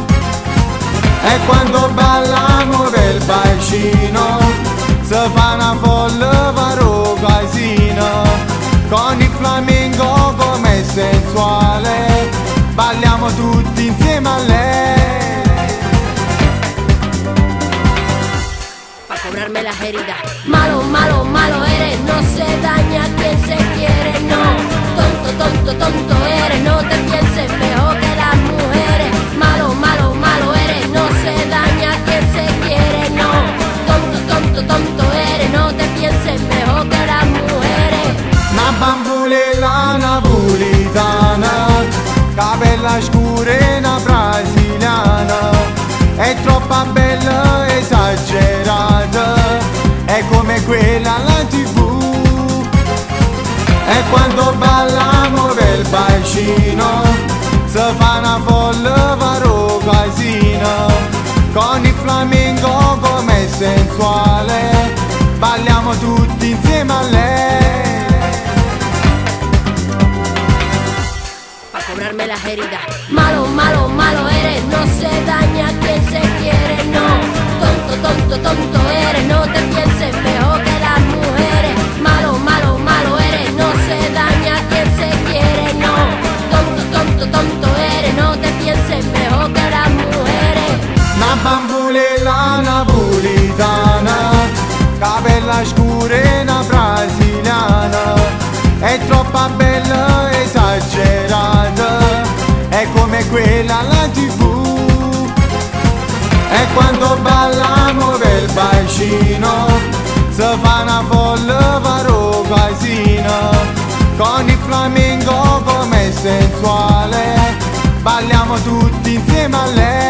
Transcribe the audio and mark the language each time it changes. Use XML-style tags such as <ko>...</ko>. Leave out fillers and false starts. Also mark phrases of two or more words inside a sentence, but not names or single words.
<it>E quando balliamo per il bacino, si fa una folla paro casino, con il flamenco come sensuale, balliamo tutti insieme a lei.</it> <es>Pa' cobrarme las heridas. Malo, malo, malo eres, no se daña quien se quiere, no. Tonto, tonto, tonto eres, no te pienses mejor que las mujeres. Malo, malo, malo eres, no se daña quien se quiere, no. Tonto, tonto, tonto eres, no te pienses mejor que las mujeres.</es> <it>Una bambulella napolitana, capella scura e una brasiliana, è troppo bella, esagerata, è come quella alla TV. E quando balliamo per il bacino, si fa una folla paro casino, con il flamenco come sensuale, balliamo tutti insieme a lei.</it> <es>Pa' cobrarme las heridas. Malo, malo, malo eres, no se daña quien se quiere, no. Tonto, tonto, tonto eres, no te pienses mejor que las mujeres. Malo, malo, malo eres, no se daña quien se quiere, no. Tonto, tonto, tonto eres, no te pienses mejor que las mujeres.</es> <it>Una bambulella napolitana, capella scura e una brasiliana, è troppo bella, esagerata, è come quella alla TV. E quando balliamo per il bacino, si fa una folla paro casino, con il flamenco come sensuale, balliamo tutti insieme a lei.</it>